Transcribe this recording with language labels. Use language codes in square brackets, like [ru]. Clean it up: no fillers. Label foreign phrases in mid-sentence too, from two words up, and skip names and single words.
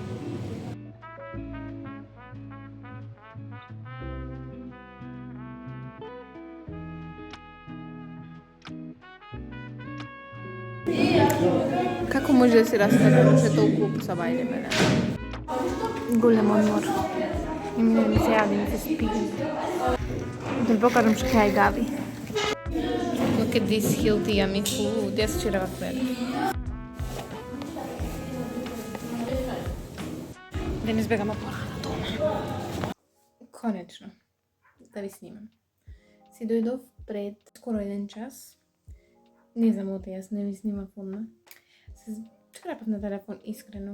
[mk] Како може да се растапи се толку сабајле мене? Голем одмор. И ми се јади, ми се спи. Да покажам што ја гави. [en] Look at this healthy yummy food. [mk] Јас вчера го поедов. Денес бегаме порано дома. Конечно. Да ви снимам. Си дојдов пред скоро 1 час. Не знам оте, јас не ви снимав одма. Се скрепав на телефон искрено.